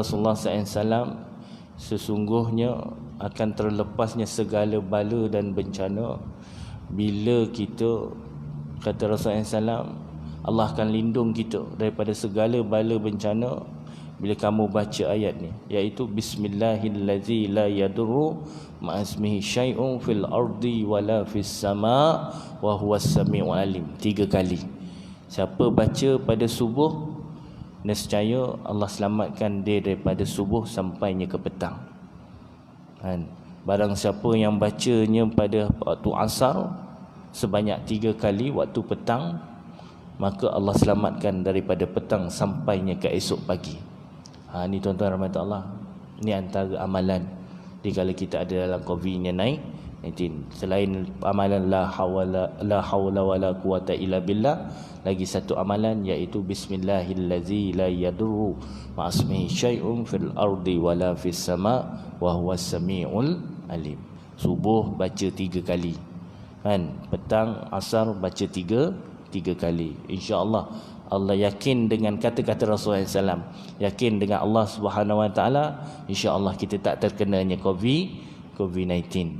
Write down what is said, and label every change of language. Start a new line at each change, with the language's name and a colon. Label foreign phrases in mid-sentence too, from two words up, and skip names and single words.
Malay: Rasulullah SAW, sesungguhnya akan terlepasnya segala bala dan bencana bila kita, kata Rasulullah SAW, Allah akan lindung kita daripada segala bala bencana bila kamu baca ayat ni, iaitu
Arabic: بسم الله الذي لا يضر مع اسمه شيء في الأرض ولا في السماء وهو السميع العليم.
Malay: 3 kali. Siapa baca pada subuh, nescaya Allah selamatkan dia daripada subuh sampainya ke petang. Barang siapa yang bacanya pada waktu asar sebanyak 3 kali waktu petang, maka Allah selamatkan daripada petang sampainya ke esok pagi. Ni tuan-tuan rahmat Allah, ni antara amalan dikala kita ada dalam COVID-19. Selain amalan
Arabic: لا حول ولا قوة إلا بالله,
Malay: lagi satu amalan iaitu
Arabic: بسم الله الذي لا يضر مع اسمه شيء في الأرض ولا في السماء وهو السميع العليم.
Malay: Subuh baca 3 kali kan, petang asar baca 3 kali. InsyaAllah Allah yakin dengan kata-kata Rasulullah SAW, yakin dengan Allah
Arabic: سبحانه وتعالى,
Malay: insya-Allah kita tak terkenanya COVID-19.